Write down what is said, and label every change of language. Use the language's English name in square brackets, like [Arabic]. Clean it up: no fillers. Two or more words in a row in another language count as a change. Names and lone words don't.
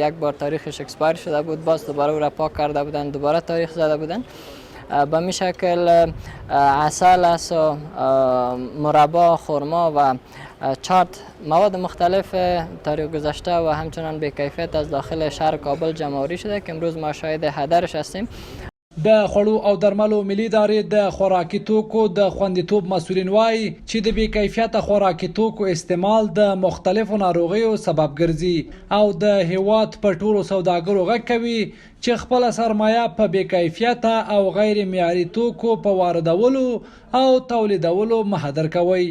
[Persian] یک بار تاریخش اکسپایر شده بود، باز دوباره او را پاک کرده بودن، دوباره تاریخ زده بودن. به می شکل عسل است و مربا، خرما و چارت مواد مختلف تاریخ گذشته و همچنان به کیفیت از داخل شهر کابل جمع آوری شده که امروز ما شاهد هدرش هستیم. [Pashto] د خوړو او درملو ملي ادارې د خوراکي توکو د خوندیتوب مسؤلین وایي چې د بې کیفیته خوراکي توکو استعمال د مختلفو ناروغیو سبب ګرځي او د هیواد په ټولو سوداګرو غږ کوي چې خپله سرمایه په بې کیفیته او غیر معیاري توکو په واردولو او تولیدولو مه هدر کوي.